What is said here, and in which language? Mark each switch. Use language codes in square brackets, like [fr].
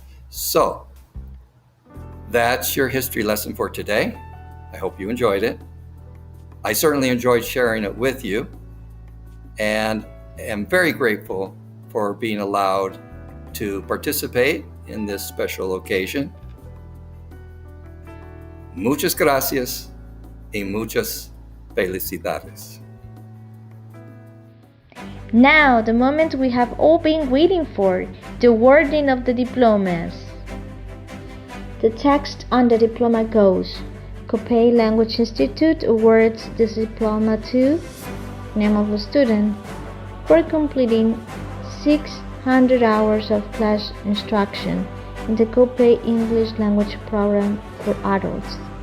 [en] So, that's your history lesson for today. I hope you enjoyed it. I certainly enjoyed sharing it with you, and am very grateful for being allowed to participate in this special occasion. [es] Muchas gracias y muchas felicidades. [en] Now, the moment we have all been waiting for, the awarding of the diplomas. The text on the diploma goes: COPEI Language Institute awards this diploma to name of the student for completing 600 hours of class instruction in the COPEI English language program for adults.